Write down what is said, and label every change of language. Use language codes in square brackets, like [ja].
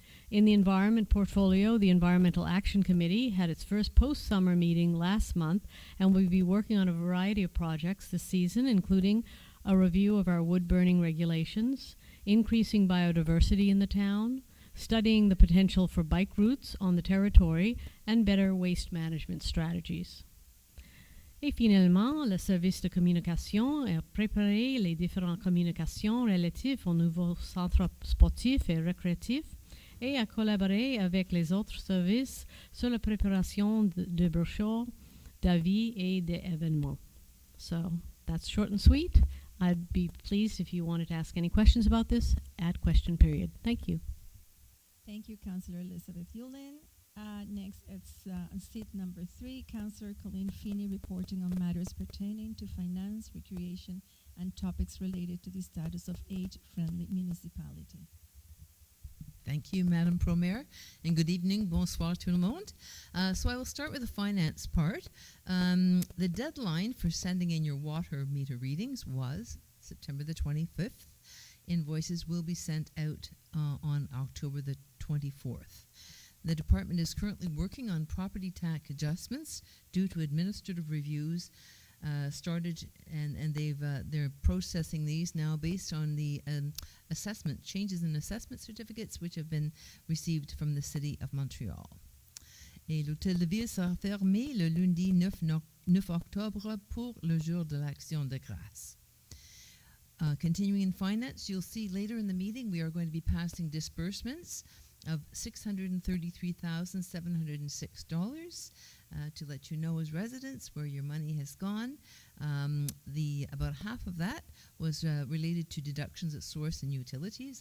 [en] In the environment portfolio, the Environmental Action Committee had its first post-summer meeting last month and will be working on a variety of projects this season, including a review of our wood-burning regulations, increasing biodiversity in the town, studying the potential for bike routes on the territory, and better waste management strategies. [fr] Et finalement, le service de communication a préparé les différentes communications relatives au nouveau centre sportif et récréatif et a collaboré avec les autres services sur la préparation de brochures, d'avis et d'événements. [en] So that's short and sweet. I'd be pleased if you wanted to ask any questions about this at question period. Thank you. Thank you, Councillor Elizabeth Hewlin. Next, it's seat number 3, Councillor Colleen Feeney reporting on matters pertaining to finance, recreation, and topics related to the status of age-friendly municipality. Thank you, Madam Pro-Mayor, and good evening. [fr] Bonsoir tout le monde. [en] So I will start with the finance part. The deadline for sending in your water meter readings was September the 25th. Invoices will be sent out on October the 24th. The department is currently working on property tax adjustments due to administrative reviews started, and they're processing these now based on the changes in assessment certificates which have been received from the City of Montreal. [fr] Et l'hôtel de ville sera fermé le lundi 9 octobre pour le jour de l'Action de grâce. [en] Continuing in finance, you'll see later in the meeting we are going to be passing disbursements of $633,706 to let you know as residents where your money has gone. About half of that was related to deductions at source and utilities.